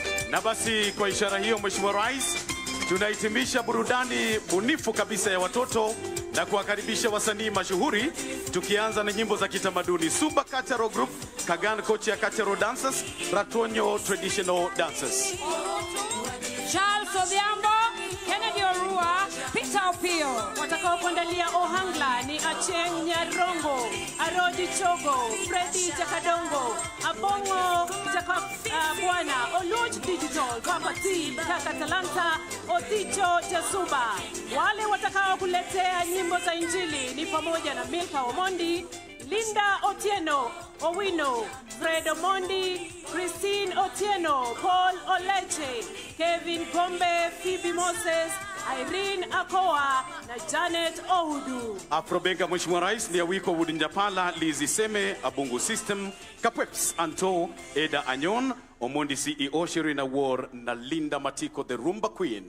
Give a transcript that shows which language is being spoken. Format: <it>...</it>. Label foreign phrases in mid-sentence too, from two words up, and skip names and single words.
<sw>Na basi kwa ishara hiyo, Mheshimiwa Rais, tunahitimisha burudani bunifu kabisa ya watoto na kuwakaribisha wasanii mashuhuri, tukianza na nyimbo za kitamaduni. Suba Cultural Group, Kagan Kochia Cultural Dancers, Ratonyo Traditional Dancers. Charles Odhiambo, Kennedy Orua, Peter Opio. Watakao kuandalia Ohangla ni Acheng Nyarongo, Aroji Chogo, Freddy Jakadongo, Abongo Jakabwana, Oluch Digital, Papa T, Kaka Talanta, Oticho Jasuba. Wale watakao kuletea nyimbo za Injili ni pamoja na Milka Omondi, Linda Otieno, Owino, Fred Omondi, Christine Otieno, Paul Oleche, Kevin Gombe, Phoebe Moses, Irene Akoa na Janet Oudu. Afrobenga Mheshimiwa Rais ni Awiko Wudinjapala, Lizi Seme, Abungu System, Kapweps Anto, Eda Anyon, Omondi CEO Sherina War na Linda Matiko</sw> <en>the Rumba Queen.</en>